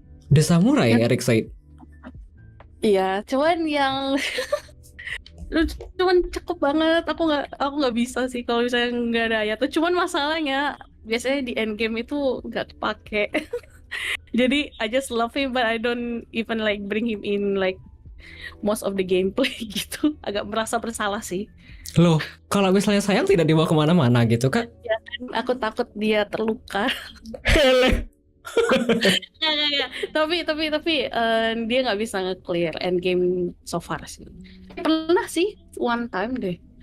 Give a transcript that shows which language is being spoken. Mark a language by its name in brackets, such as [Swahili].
[English] The Samurai Eric Said. [Indonesian] Iya, cuman yang cuman cakep banget. Aku nggak bisa sih kalau misalnya nggak ada Ayato. Cuman masalahnya biasanya di endgame itu nggak kepake. Jadi [English] I just love him, but I don't even like bring him in like most of the gameplay [Indonesian] gitu. Agak merasa bersalah sih. Loh, kalau misalnya sayang tidak dibawa kemana-mana gitu Kak? Ya kan, aku takut dia terluka. Nggak. Tapi dia nggak bisa nge-clear endgame so far sih. Pernah sih [English] one time [Indonesian] deh.